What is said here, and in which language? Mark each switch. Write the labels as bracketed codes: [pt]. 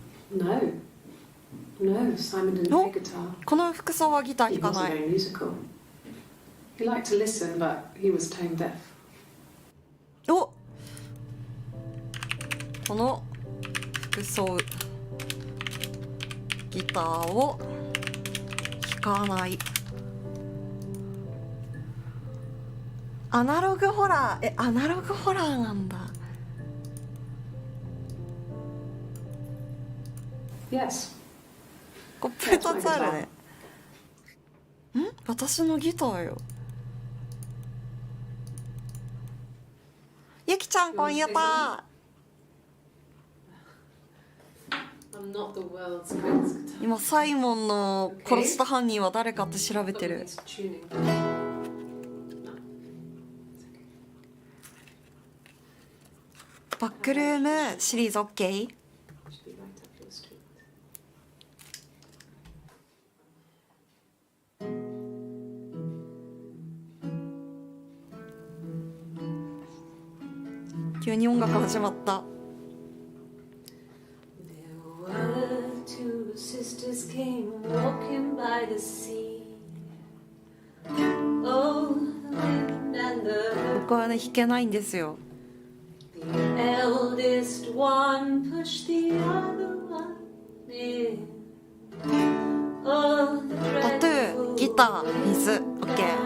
[en] No, Simon didn't play guitar. [ja] この服装はギター [en] He [ja] 弾か [en] wasn't [ja] ない。 [en] very musical. He liked to listen, but he was tone deaf. [ja] お、この服装ギターを弾かない。アナログホラー、アナログホラーなんだ。 [en] Yes. [ja] コップ2つあるね。ん？私のギターよ。ゆきちゃんこんゆた。 [en] I'm not the world's greatest guitar. [ja] 今サイモンの殺した犯人は誰かって調べてる。 [en] It's tuning. [ja] バックルームシリーズ OK？ [en] Should be right up your street. [ja] 急に音楽始まった。 [en] There were two sisters came walking by the sea. Oh, the wind and the [ja] 僕はね弾けないんですよ。 [en] The eldest one pushed the other one in. Oh, the [ja] タトゥー、ギター、水 OK。